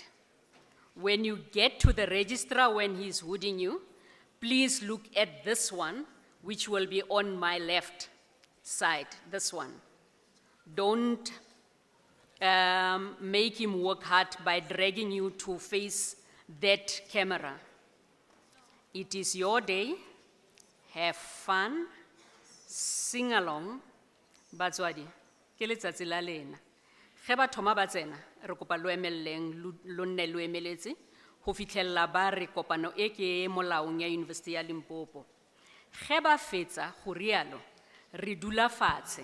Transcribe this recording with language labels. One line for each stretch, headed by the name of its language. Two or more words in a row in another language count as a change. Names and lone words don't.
English: When you get to the registrar when he's hooding you, please look at this one, which will be on my left side, this one. Don't make him work hard by dragging you to face that camera. It is your day. Have fun, sing along.
Northern Sotho: Batswadi, ke letsatsi la lena. Ge ba thoma ba tsena, re kopa lo emelleng lo nne lo emeletse go fitlhella ba re kopano e ke molaong ya University ya Limpopo. Ge ba fetsa go rialo, re dula fatshe.